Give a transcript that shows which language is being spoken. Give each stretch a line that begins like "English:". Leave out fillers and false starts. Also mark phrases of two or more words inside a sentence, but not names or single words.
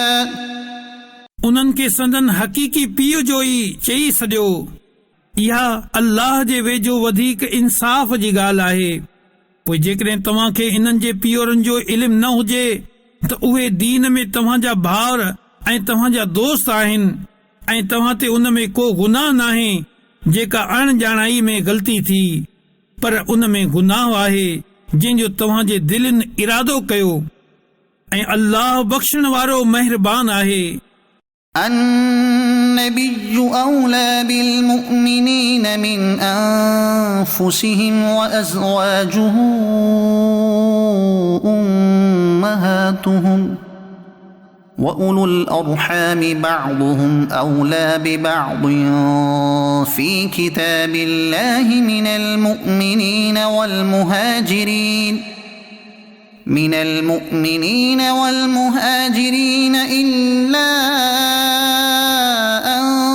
Sindhi: उन्हनि खे संदन हक़ीक़ी पीउ जो ई चई छॾियो। इहा अल्लाह जे वेझो वधीक इंसाफ़ जी ॻाल्हि आहे। पोइ जेकॾहिं तव्हांखे इन्हनि जे पीउरनि जो इल्मु न हुजे त उहे दीन में तव्हांजा भाउर ऐं तव्हांजा दोस्त आहिनि ऐं तव्हां ते उन में को गुनाह नाहे जेका अणॼाणाई में ग़लती थी, पर उन में गुनाह आहे जंहिंजो तव्हांजे दिलनि इरादो कयो ऐं अल्लाह बख़्शण वारो महिरबान आहे।
Arabic: النبي أولى بالمؤمنين من أنفسهم وأزواجه أمهاتهم وأولو الأرحام بعضهم أولى ببعض في كتاب الله من المؤمنين والمهاجرين إلا أن